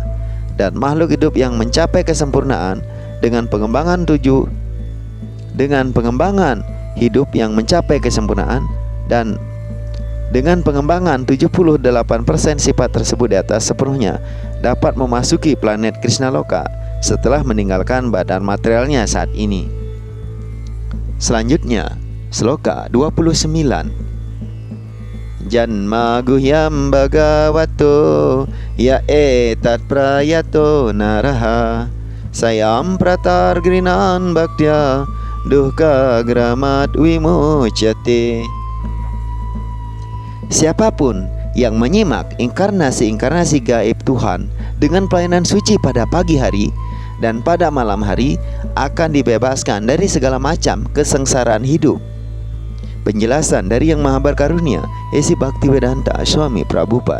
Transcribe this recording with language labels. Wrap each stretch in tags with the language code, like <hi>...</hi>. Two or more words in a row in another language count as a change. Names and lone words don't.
<id>Dan makhluk hidup yang mencapai kesempurnaan dengan pengembangan hidup yang mencapai kesempurnaan dan dengan pengembangan 78% sifat tersebut di atas sepenuhnya dapat memasuki planet Krishna Loka setelah meninggalkan badan materialnya saat ini. Selanjutnya, sloka 29.</id> <sa>जन्म गुह्यं भगवतो य एतत् प्रयतो नरः सायं प्रातर्गृणन् भक्त्या दुःखग्रामाद् विमुच्यते.</sa> <id>Siapapun yang menyimak inkarnasi-inkarnasi gaib Tuhan dengan pelayanan suci pada pagi hari dan pada malam hari akan dibebaskan dari segala macam kesengsaraan hidup. Penjelasan dari Yang Maha Berkarunia, Esi Bhaktivedanta Swami Prabhupada.</id>